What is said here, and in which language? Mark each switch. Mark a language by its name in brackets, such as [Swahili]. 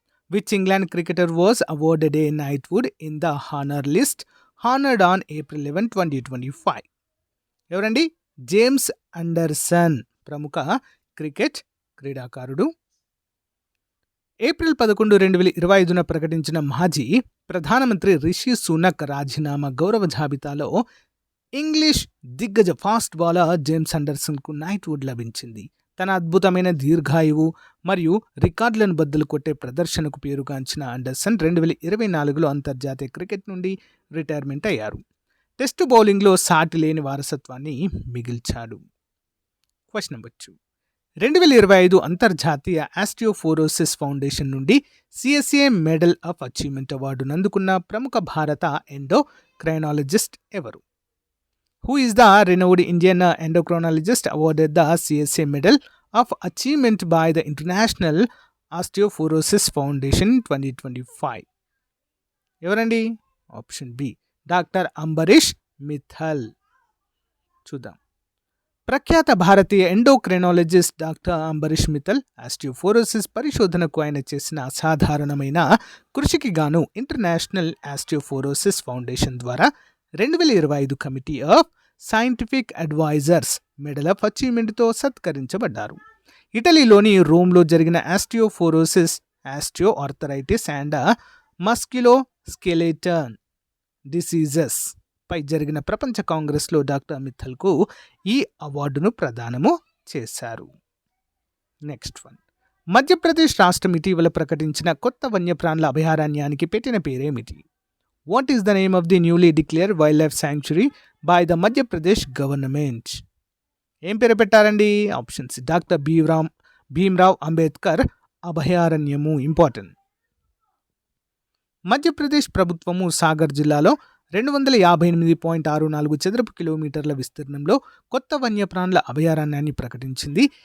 [English] Which England cricketer was awarded a knighthood in the honor list honored on April 11, 2025? [Telugu] ఎవరండి? James Anderson, ప్రముఖ cricket క్రీడాకారుడు. April 11, 2025న ప్రకటించిన మాజీ ప్రధానమంత్రి రిషి సునక్ రాజీనామా గౌరవ జాబితాలో ఇంగ్లీష్ దిగ్గజ ఫాస్ట్ బౌలర్ జేమ్స్ అండర్సన్కు నైట్వుడ్ లభించింది. తన అద్భుతమైన దీర్ఘాయువు మరియు రికార్డులను బద్దలు కొట్టే ప్రదర్శనకు పేరుగాంచిన అండర్సన్ 2024లో అంతర్జాతీయ క్రికెట్ నుండి రిటైర్మెంట్ అయ్యారు. టెస్టు బౌలింగ్లో సాటి లేని వారసత్వాన్ని మిగిల్చాడు. Question number 2. 2025 అంతర్జాతీయ ఆస్టియోఫోరోసిస్ ఫౌండేషన్ నుండి సిఎస్ఏ మెడల్ ఆఫ్ అచీవ్మెంట్ అవార్డును అందుకున్న ప్రముఖ భారత ఎండోక్రైనాలజిస్ట్ ఎవరు? [English] Who is the renowned Indian endocrinologist awarded the CSA Medal of Achievement by the International Osteoporosis Foundation 2025? [Telugu] ఎవరండి? Option B, doctor Ambareesh Mittal. చూద్దాం. ప్రఖ్యాత భారతీయ endocrinologist doctor Ambareesh Mittal osteoporosis పరిశోధనకు ఆయన చేసిన అసాధారణమైన కృషికి గాను ఇంటర్నేషనల్ ఆస్టియోఫోరోసిస్ ఫౌండేషన్ ద్వారా 2025 committee of scientific advisors medal of అచీవ్మెంట్తో సత్కరించబడ్డారు. ఇటలీలోని రోమ్లో జరిగిన osteoporosis, osteo arthritis and musculoskeletal diseases పై జరిగిన ప్రపంచ కాంగ్రెస్లో డాక్టర్ మిత్తల్కు ఈ అవార్డును ప్రదానము చేశారు. Next one. మధ్యప్రదేశ్ రాష్ట్రం ఇటీవల ప్రకటించిన కొత్త వన్యప్రాణుల అభయారణ్యానికి పెట్టిన పేరేమిటి? [English] What is the name of the newly declared wildlife sanctuary by the Madhya Pradesh government? [Telugu] ఏం పేరు పెట్టారండి? Options: doctor Bhimrao Ambedkar అభయారణ్యము. Important. Madhya Pradesh ప్రభుత్వము సాగర్ జిల్లాలో 258.64 చదరపు కిలోమీటర్ల విస్తీర్ణంలో కొత్త వన్యప్రాణుల అభయారణ్యాన్ని ప్రకటించింది.